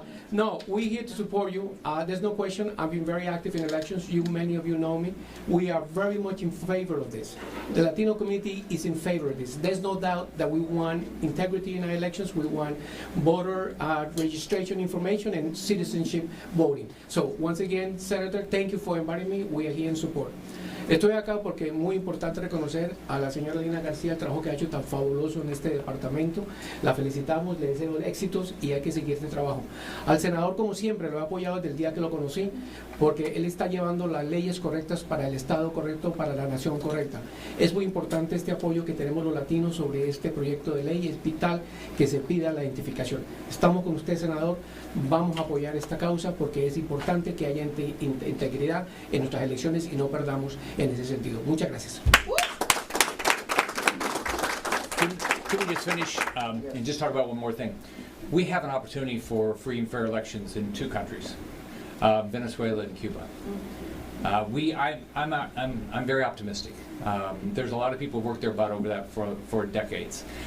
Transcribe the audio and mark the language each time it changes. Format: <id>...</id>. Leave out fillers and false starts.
<en>No, we're here to support you. There's no question. I've been very active in elections. Many of you know me. We are very much in favor of this. The Latino community is in favor of this. There's no doubt that we want integrity in our elections. We want voter registration information and citizenship voting. So once again, Senator, thank you for inviting me. We are here in support.</en> <es>Estoy acá porque es muy importante reconocer a la señora Alina García el trabajo que ha hecho tan fabuloso en este departamento. La felicitamos, le deseo éxitos y hay que seguir este trabajo. Al senador, como siempre, lo he apoyado desde el día que lo conocí, porque él está llevando las leyes correctas para el Estado correcto, para la nación correcta. Es muy importante este apoyo que tenemos los latinos sobre este proyecto de ley. Es vital que se pida la identificación. Estamos con usted, senador. Vamos a apoyar esta causa porque es importante que haya integridad en nuestras elecciones y no perdamos en ese sentido. Muchas gracias.</es> <en>Can we just finish and just talk about one more thing? We have an opportunity for free and fair elections in two countries, Venezuela and Cuba. I'm very optimistic. There's a lot of people who worked their butt over that for decades.</en>